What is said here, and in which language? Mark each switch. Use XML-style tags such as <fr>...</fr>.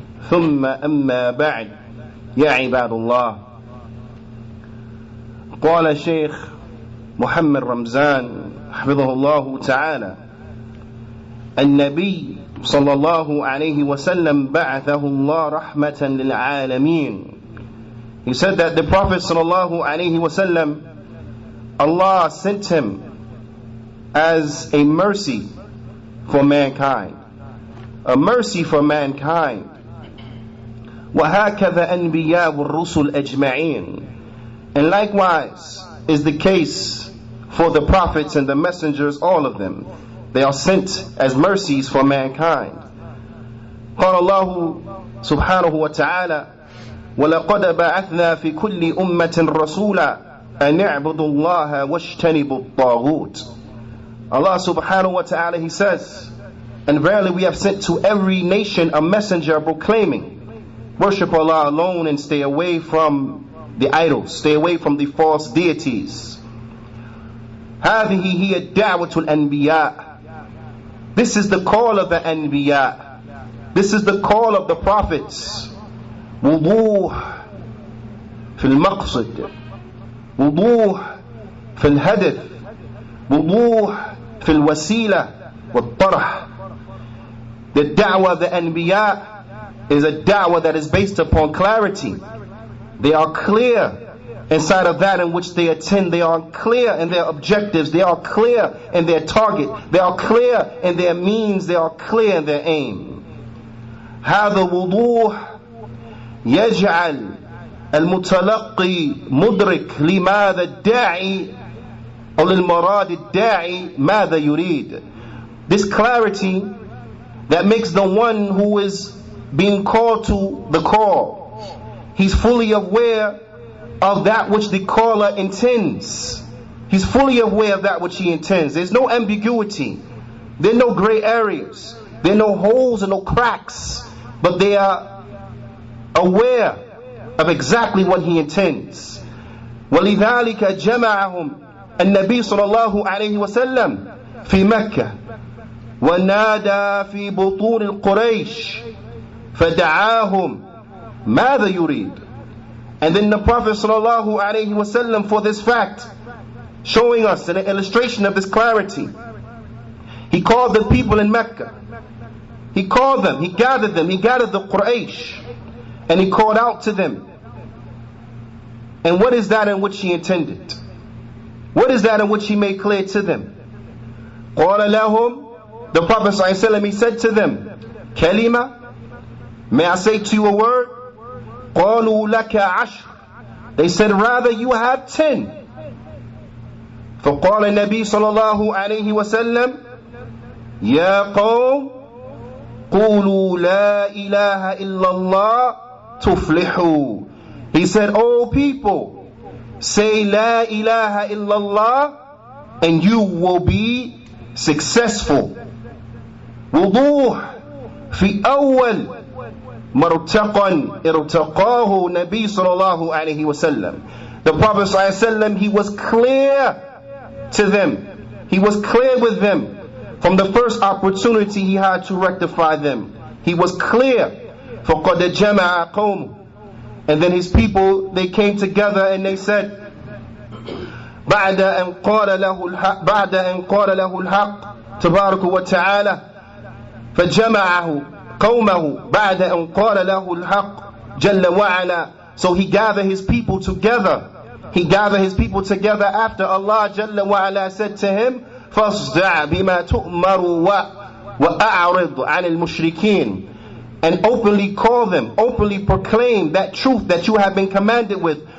<ar>ثم أما بعد، يا عباد الله، قال الشيخ محمد رمزان حفظه الله تعالى: النبي صلى الله عليه وسلم بعثه الله رحمة للعالمين.</ar> <en>He said that the Prophet sallallahu alaihi wasallam, Allah sent him as a mercy for mankind, a mercy for mankind.</en> <ar>وَهَكَذَا أَنْبِيَاءُ الرُّسُلِ أَجْمَعِينَ.</ar> <en>And likewise is the case for the prophets and the messengers, all of them. They are sent as mercies for mankind.</en> <ar>قال الله سبحانه وتعالى: وَلَقَدْ بَعَثْنَا فِي كُلِّ أُمَّةٍ رَسُولًا أَنِ اعْبُدُوا اللَّهَ وَاجْتَنِبُوا الطَّاغُوتَ.</ar> <en>Allah subhanahu wa ta'ala, He says, and verily we have sent to every nation a messenger proclaiming, worship Allah alone and stay away from the idols, stay away from the false deities.</en> <ar>هذه هي الدعوة الأنبياء.</ar> <en>This is the call of the Anbiya. This is the call of the prophets.</en> <ar>وضوح في المقصد، وضوح في الهدف، وضوح في الوسيلة والطرح.</ar> <en>The da'wah of the Anbiya is a da'wah that is based upon clarity. They are clear inside of that in which they attend. They are clear in their objectives. They are clear in their target. They are clear in their means. They are clear in their aim.</en> <ar>هذا وضوح يجعل المتلقي مدرك لماذا الداعي أو للمراد الداعي ماذا يريد.</ar> <en>This clarity that makes the one who is being called to the call, he's fully aware of that which the caller intends. He's fully aware of that which he intends. There's no ambiguity. There are no gray areas. There are no holes and no cracks, but they are aware of exactly what he intends.</en> <ar>ولذلك جمعهم النبي صلى الله عليه وسلم في مكة ونادى في بطون القريش فدعاهم ماذا يريد.</ar> <en>And then the Prophet صلى الله عليه وسلم, for this fact, showing us an illustration of this clarity, he called the people in Mecca. He called them, he gathered the Quraysh, and he called out to them. And what is that in which he intended? What is that in which he made clear to them?</en> <ar>قَالَ لَهُمْ,</ar> <en>the Prophet ﷺ, he said to them,</en> <ar>كَلِمَةً,</ar> <en>may I say to you a word?</en> <ar>قَالُوا لَكَ عَشْرٌ,</ar> <en>they said, rather you have 10.</en> <ar>فَقَالَ النَّبِي صلى الله عليه وسلم: يَا قَوْمِ قُولُوا لَا إِلَهَ إِلَّا اللَّهِ تُفْلِحُوا.</ar> <en>He said, "O people, say La ilaha illallah and you will be successful."</en> <ar>وضوح في أول مرتقى ارتقاه نبي صلى الله عليه وسلم.</ar> <en>The Prophet صلى الله عليه وسلم, he was clear to them. He was clear with them from the first opportunity he had to rectify them. He was clear.</en> <ar>فَقَدْ جَمَعَ قَوْمُ.</ar> <en>And then his people, they came together and they said,</en> <ar>بعد أن قال له الحق تبارك وتعالى فجمعه قومه بعد أن قال له الحق جل وعلا.</ar> <en>So he gathered his people together. He gathered his people together after Allah Jalla wa ala said to him,</en> <ar>فَاصْدَعْ بِمَا تُؤْمَرُ وَأَعْرِضْ عَنِ الْمُشْرِكِينَ.</ar> <en>And openly call them, openly proclaim that truth that you have been commanded with.</en>